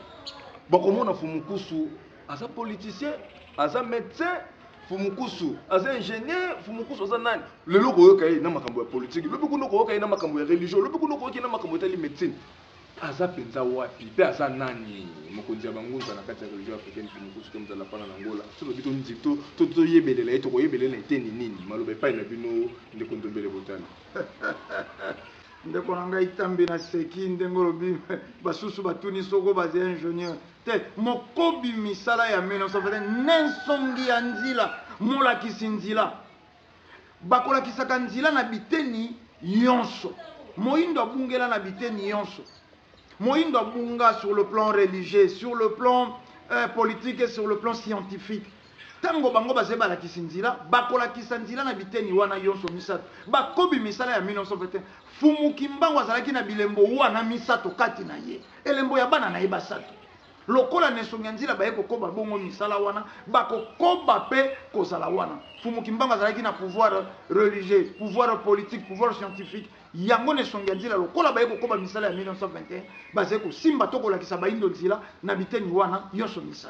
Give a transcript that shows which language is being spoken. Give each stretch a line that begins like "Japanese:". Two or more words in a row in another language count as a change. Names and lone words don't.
Lingala: Bakomona fumukusu aza politicien aza médecin fumukusu aza ingénieur fumukusu aza nani lelo koyoka ye na makambo ya politique lobi kuno koyoka ye na makambo ya religion lobi kuno koyoka na makambo ya médecine aza penza wapi pe aza nani mokonzi ya bangunza na kati ya
French: religion africaine
Lingala: fumukusu ke mzala pana na ngola so lobi to nzito to yebelela ye to koyebelela eteni nini maloba epai na bino ndeko Ndombele Butale ndeko na ngai tambi na seki ndenge lobi basusu batuni soko baza ingénieur te mokobi misala ya 1920 nensongi ya nzila molakisi nzila bakolakisaka nzila na biteni yonso moyindo abungela na biteni yonso moyindo abunga
French: sur le plan religieux sur le plan politique et sur le plan scientifique
Lingala: tango bango baze balakisi nzila bakolakisa nzila na biteni wana yonso misato bakobi misala ya 1921 fumuki mbango azalaki na bilembo wana misato kati na ye elembo ya bana na ye basato lokola nesongi nzila baye kokoba bongo misala wana bakokoba pe kozala wana fumuki mbango azalaki na
French: pouvoir religieux pouvoir politique pouvoir scientifique
Lingala: yango nesongi nzila lokola baye kokoba misala ya 1921 baze ko simba to kolakisa baindo nzila na biteni wana yonso misato